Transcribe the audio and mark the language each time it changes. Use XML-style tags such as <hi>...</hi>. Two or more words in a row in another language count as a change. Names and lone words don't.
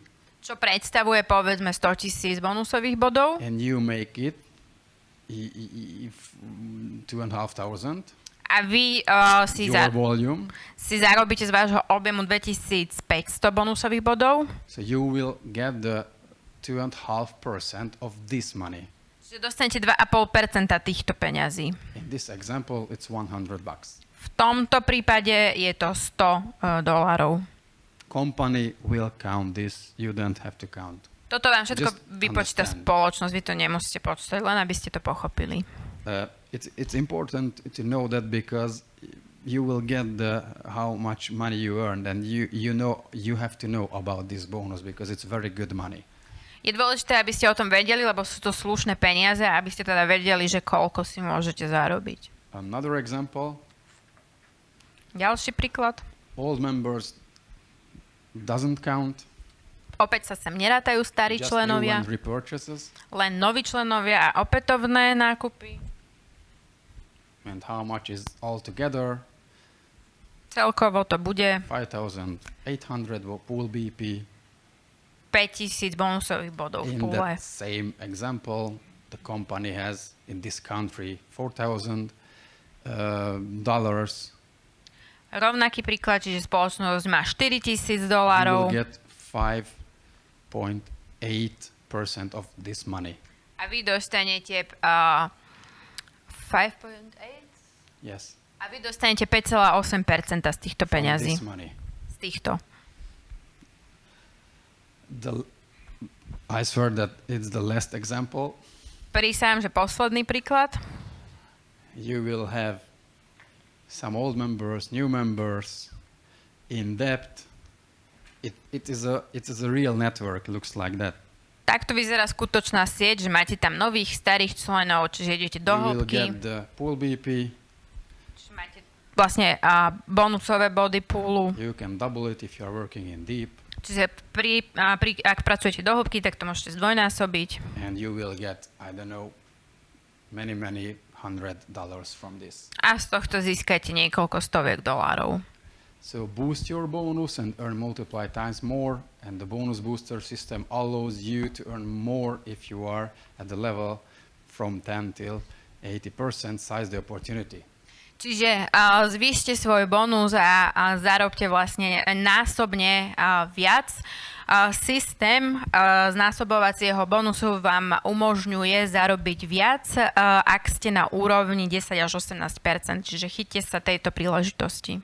<sk>Čo predstavuje povedzme 100,000 bonusových bodov.</sk> <en>And you make it 2,500.</en> <sk>A vy</sk> <en>your volume.</en> <sk>si zarobíte z vášho objemu 2500 bonusových bodov.</sk> <en>So you will get the 2.5% of this money.</en> <sk>Čiže dostanete 2,5% týchto peňazí.</sk> <en>In this example, it's $100.</en> <sk>V tomto prípade je to $100.</sk> <en>Company will count this. You don't have to count.</en> <sk>Toto vám všetko</sk> <en>Just</en> <sk>vypočíta</sk> <en>understand.</en> <sk>spoločnosť, vy to nemusíte počítať, len aby ste to pochopili.</sk> <en>It's important to know that because you will get how much money you earned, and you have to know about this bonus because it's very good money.</en> <sk>Je dôležité, aby ste o tom vedeli, lebo sú to slušné peniaze a aby ste teda vedeli, že koľko si môžete zarobiť.</sk> <en>Another example.</en> <sk>Ďalší príklad.</sk> <en>Old members doesn't count.</en> <sk>Opäť sa sem nerátajú starí</sk> <en>Just</en> <sk>členovia,</sk> <en>new and repurchases.</en> <sk>len noví členovia a opätovné nákupy.</sk> <en>And how much is all together?</en> <sk>Celkovo to bude</sk> <en>5,800 pool BP.</en> <sk>5000 bonusových bodov v</sk> <en>In</en> <sk>púle.</sk> <en>that same example, the company has in this country $4,000.</en> <sk>Rovnaký príklad, čiže spoločnosť má $4000.</sk> <en>You will get 5.8% of this money.</en> <sk>A vy dostanete 5.8?</sk> <en>Yes.</en> <sk>A vy dostanete 5,8% z týchto</sk> <en>From</en> <sk>peňazí.</sk> <en>this money.</en> <sk>Z týchto.</sk> <en>I swear that it's the last example.</en> <sk>Prísahám, že posledný príklad.</sk> <en>You will have some old members, new members, in debt. It is a real network. Looks like that.</en> <sk>Takto vyzerá skutočná sieť, že máte tam nových, starých členov, čiže idete do</sk> <en>You will</en> <sk>hĺbky.</sk> <en>get the pool BP.</en> <sk>Čiže máte vlastne bonusové body poolu.</sk> <en>You can double it if you are working in deep.</en> <sk>Čiže ak pracujete do hĺbky, tak to môžete zdvojnásobiť.</sk> <en>And you will get, I don't know, many $100 from this.</en> <sk>A z tohto získate niekoľko stoviek dolárov.</sk> <en>So boost your bonus and earn multiply times more, and the bonus booster system allows you to earn more if you are at the level from 10 till 80% size the opportunity.</en> <sk>Čiže zvýšte svoj bonus a zarobte vlastne násobne viac. Systém znásobovacieho bonusu vám umožňuje zarobiť viac, ak ste na úrovni 10 až 18%, čiže chyťte sa tejto príležitosti.</sk>